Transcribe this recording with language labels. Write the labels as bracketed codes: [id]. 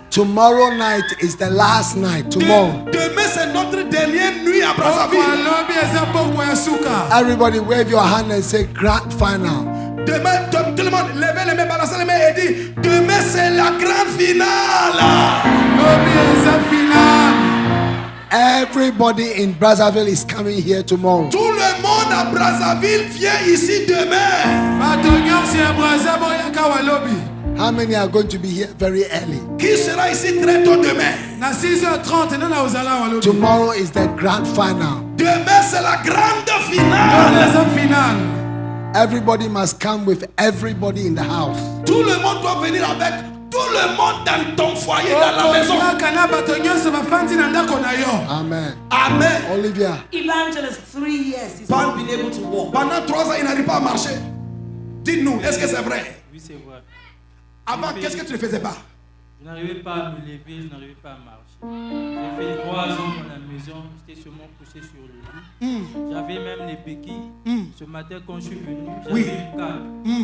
[en] tomorrow night is the last night. Tomorrow. [fr] Demain, c'est notre dernière nuit à Brazzaville. [ln] Alobi eza poko ya suka. [en] Everybody wave your hand and say grand final. [fr] Demain, tout le monde, levez les mains, balancez les mains et dit demain, c'est la grande finale. [ln] Lobi eza final. [en] Everybody in Brazzaville is coming here tomorrow. [fr] Tout le monde à Brazzaville vient ici demain. [ln] Bato nyonso ya Brazza boyaka wa lobi. [en] How many are going to be here very early? [fr] Qui sera ici très tôt demain? [ln] Na 6h30 nana ozala wa lobi. [en] Tomorrow is the grand final. [fr] Demain, c'est la grande [ln] Lobi [fr] finale. [ln] eza final. [en] Everybody must come with everybody in the house. [fr] Tout le monde doit venir avec tout le monde dans ton foyer, dans la maison. [ln] Okozwaka na bato nyonso bafandi na ndako na yo. Amen. Amen. Olivia, [en] Evangelist, 3 years, he's not been able to walk. [fr] Pendant 3 ans, il n'arrive pas à marcher. Dites-nous, est-ce que c'est vrai? Oui, c'est vrai. Avant, qu'est-ce que tu ne faisais pas? Je n'arrivais pas à me lever, je n'arrivais pas à marcher. J'ai fait 3 ans dans la maison, j'étais seulement couché sur le lit. J'avais même les béquilles. Ce matin, quand je suis venu, j'avais une canne.